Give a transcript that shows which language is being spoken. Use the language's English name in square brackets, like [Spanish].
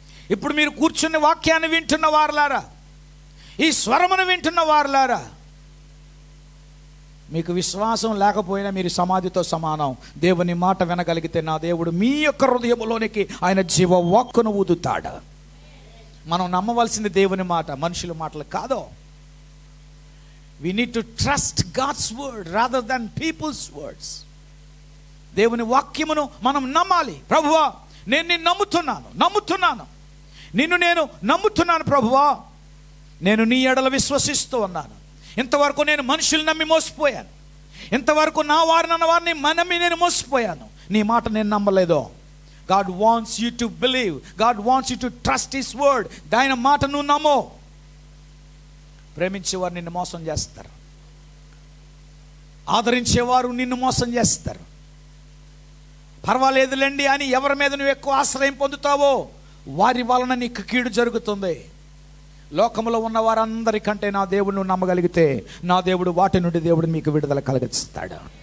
[Telugu] ఇప్పుడు మీరు కూర్చుని వాక్యాన్ని వింటున్న వారులారా, ఈ స్వరమును వింటున్న వారులారా, మీకు విశ్వాసం లేకపోయినా మీరు సమాధితో సమానం. దేవుని మాట వినగలిగితే నా దేవుడు మీ యొక్క హృదయంలోనికి ఆయన జీవ వాక్కును ఊదుతాడు. మనం నమ్మవలసింది దేవుని మాట, మనుషుల మాటలు కాదు. [English] We need to trust God's word rather than people's words. [Telugu] దేవుని వాక్యమును మనం నమ్మాలి. ప్రభువా, నేను నిన్ను నమ్ముతున్నాను, నిన్ను నేను నమ్ముతున్నాను ప్రభువా, నేను నీ ఎడల విశ్వసిస్తూ ఉన్నాను. ఇంతవరకు నేను మనుషులు నమ్మి మోసపోయాను, ఇంతవరకు నా వారినన్న వారిని నమ్మి నేను మోసపోయాను. నీ మాట నేను నమ్మలేదు. [English] God wants you to believe. God wants you to trust His word. [Telugu] ఆయన మాట నువ్వు నమ్మో. ప్రేమించేవారు నిన్ను మోసం చేస్తారు, ఆదరించేవారు నిన్ను మోసం చేస్తారు. పర్వాలేదులేండి అని ఎవరి మీద నువ్వు ఎక్కువ ఆశ్రయం పొందుతావో వారి వలన నీకు కీడు జరుగుతుంది. లోకంలో ఉన్న వారందరికంటే నా దేవుడు నువ్వు నమ్మగలిగితే నా దేవుడు వాటి నుండి దేవుడు మీకు విడుదల కలిగిస్తాడు.